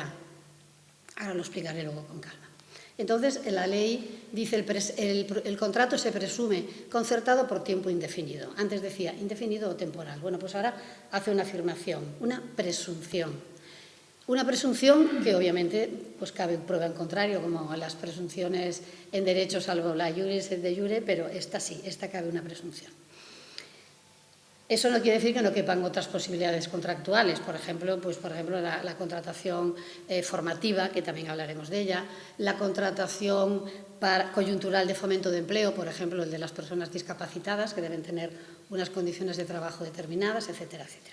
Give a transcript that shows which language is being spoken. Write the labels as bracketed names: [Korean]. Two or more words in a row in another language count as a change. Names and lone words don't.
[Spanish] Ahora lo explicaré luego con calma. Entonces, la ley dice el contrato se presume concertado por tiempo indefinido. Antes decía indefinido o temporal. Bueno, pues ahora hace una afirmación, una presunción. Una presunción que obviamente pues cabe prueba en contrario, como las presunciones en derecho, salvo la [Latin] iuris et de jure, [Spanish] pero esta sí, esta cabe una presunción. Eso no quiere decir que no quepan otras posibilidades contractuales, por ejemplo, la contratación formativa, que también hablaremos de ella, la contratación coyuntural de fomento de empleo, por ejemplo, el de las personas discapacitadas, que deben tener unas condiciones de trabajo determinadas, etcétera, etcétera.